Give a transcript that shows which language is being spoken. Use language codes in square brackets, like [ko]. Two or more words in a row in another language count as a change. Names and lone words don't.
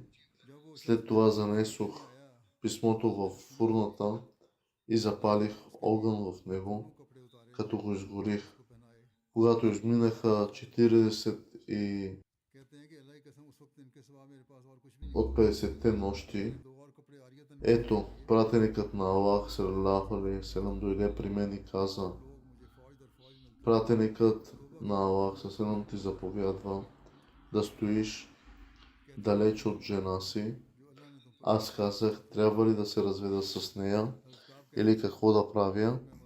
[bg] След това занесох писмото в фурната и запалих огън в него, като го изгорих. Когато изминаха 40 и от 50-те нощи, ето, пратеникът на Аллах, [ar] صلى الله عليه وسلم, [bg] дойде при мен и каза, пратеникът на Аллах, салам, ти заповядва да стоиш далеч от жена си. Аз казах, трябва ли да се разведа с нея или какво да правя?